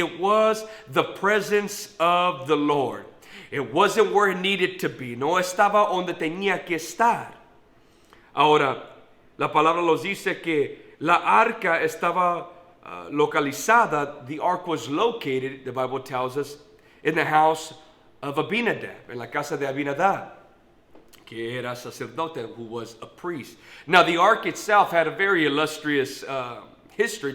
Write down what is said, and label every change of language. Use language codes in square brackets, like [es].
[en] It was the presence of the Lord. It wasn't where it needed to be. [es] No estaba donde tenía que estar. Ahora, la palabra nos dice que la arca estaba localizada. [en] The ark was located, the Bible tells us, in the house of Abinadab, [es] en la casa de Abinadab, que era sacerdote, [en] who was a priest. Now, the ark itself had a very illustrious history.